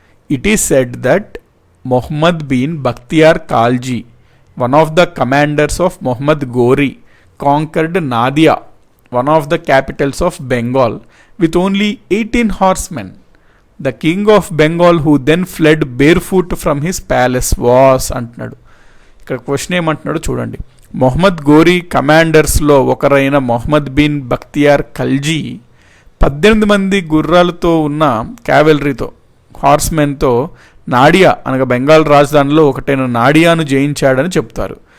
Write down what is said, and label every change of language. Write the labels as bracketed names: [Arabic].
[English] It is said that Mohammed bin Bakhtiyar Khalji, one of the commanders of Mohammed Ghori, conquered Nadia, one of the capitals of Bengal, with only 18 horsemen. The king of Bengal, who then fled barefoot from his palace, was [Telugu] అంటున్నాడు. ఇక్కడ question ఏమంటున్నాడు చూడండి. Mohammed gory కమాండర్స్లో ఒకరైన Mohammed bin Bakhtiyar Khalji 18 మంది గుర్రాలతో ఉన్న క్యావెలరీతో, హార్స్మెన్తో Nadia అనగా బెంగాల్ రాజధానిలో ఒకటైన నాడియాను జయించాడని చెప్తారు.